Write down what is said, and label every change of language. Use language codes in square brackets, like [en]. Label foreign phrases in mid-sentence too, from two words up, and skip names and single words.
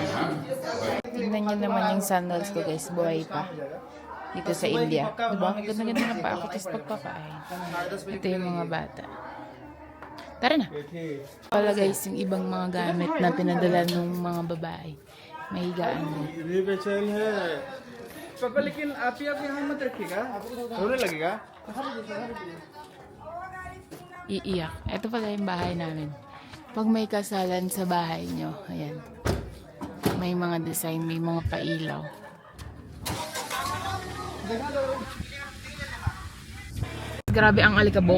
[tl] Tingnan nyo naman yung sandals ko guys, buhay pa. Dito sa India. Diba? Ganda-ganda na pa ako. Tapos pagpapain. Ito yung mga bata. Tara na. Wala guys, yung ibang mga gamit na pinadala ng mga babae. May higaan mo. [hi] ये बेचैन है पापा लेकिन आप यहाँ मत रखिएगा रोने लगेगा [tl] Iiyak. Ito pala yung bahay namin. Pag may kasalan sa bahay nyo, ayan. May mga design, may mga pailaw. Grabe ang alikabok.